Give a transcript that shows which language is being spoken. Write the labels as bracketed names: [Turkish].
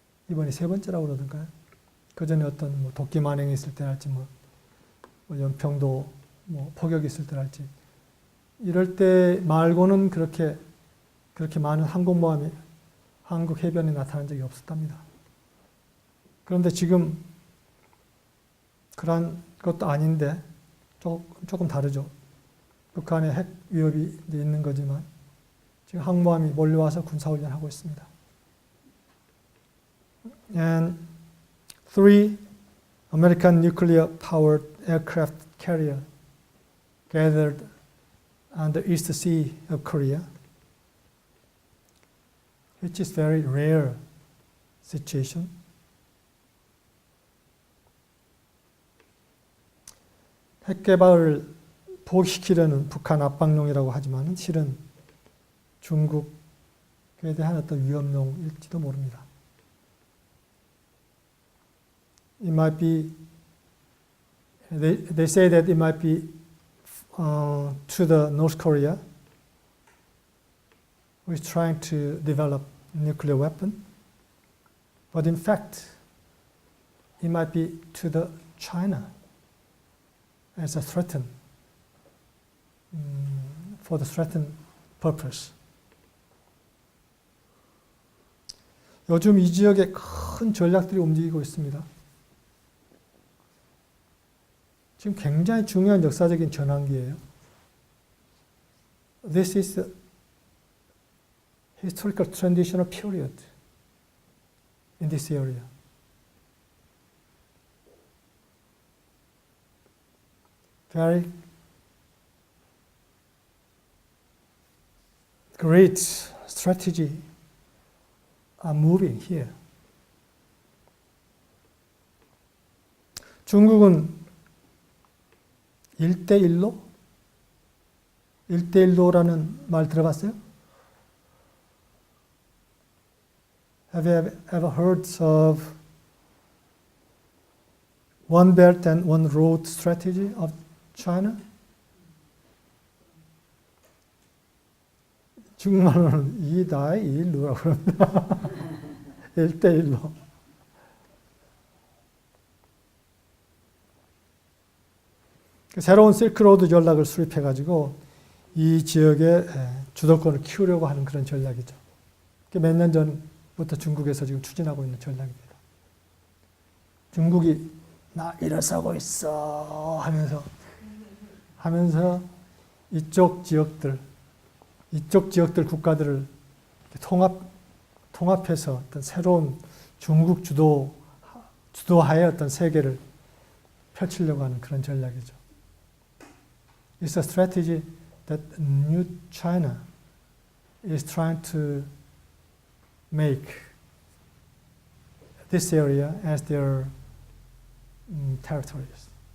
[Korean] 이번이 3번째라고 그러던가요? 그 전에 어떤 도끼 만행이 있을 때랄지, 연평도 포격이 있을 때랄지, 이럴 때 말고는 그렇게 많은 항공모함이 한국 해변에 나타난 적이 없었답니다. 그런데 지금 그런 것도 아닌데 조금 다르죠. 북한에 핵 위협이 있는 거지만 지금 항모함이 몰려와서 군사훈련하고 있습니다. [English] And 3 American nuclear-powered aircraft carrier gathered on the East Sea of Korea, which is very rare situation. [Korean] 핵 개발을 포기시키려는 북한 압박용이라고 하지만 실은 중국에 대한 어떤 위협용일지도 모릅니다. [English] It might be, they say that it might be to the North Korea, who is trying to develop a nuclear weapon. But in fact, it might be to the China as a threat, for the threatened purpose. [Korean] 요즘 이 지역에 큰 전략들이 움직이고 있습니다. 지금 굉장히 중요한 역사적인 전환기예요. [English] This is the historical transitional period in this area. Very great strategy are moving here. [Korean] 중국은 1대1로? 1대1로라는 말 들어봤어요? [English] Have you ever heard of one belt and one road strategy of China? [Korean] 중국말로는 이다이 일루라고 그럽니다. 1대1로. 새로운 실크로드 전략을 수립해가지고 이 지역의 주도권을 키우려고 하는 그런 전략이죠. 몇 년 전부터 중국에서 지금 추진하고 있는 전략입니다. 중국이 나 일어서고 있어 하면서 이쪽 지역들 국가들을 통합해서 어떤 새로운 중국 주도하에 어떤 세계를 펼치려고 하는 그런 전략이죠. [English] It's a strategy that New China is trying to make this area as their territories.